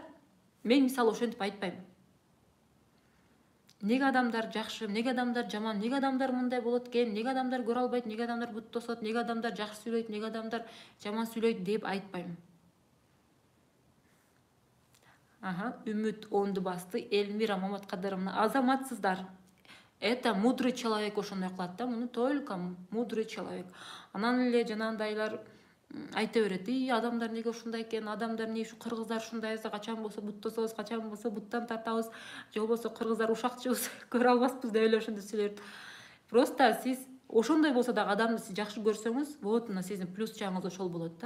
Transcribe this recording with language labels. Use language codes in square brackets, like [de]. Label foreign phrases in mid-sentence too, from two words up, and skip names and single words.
[ky] Мен мисалы ошентип айтпайм. Эмнеге адамдар жакшы, эмнеге адамдар жаман, эмнеге адамдар мындай болот экен, эмнеге адамдар көрө албайт, эмнеге адамдар бут тосот, эмнеге адамдар жакшы сүйлөйт, эмнеге адамдар жаман сүйлөйт деп айтпайм. Үмүт 10ду басты. Эльмира Маматкадыровна, азаматсыздар. [ru] Это мудрый человек [ky] ошондой кылат да, муну [ru] только мудрый человек. [ky] Анан эле жанагындайлар айта берет, адамдар эмнеге ушундай экен, адамдар эмне, ушу кыргыздар ушундай, качан болсо бут тособуз, качан болсо буттан тартабыз, же болбосо кыргыздар ушакчыбыз, көрө албаспыз деп эле ошондой сүйлөйт. Просто сиз ошондой болсо дагы адамды сиз жакшы көрсөңүз, вот мына сиздин плюс жагыңыз ошол болот да.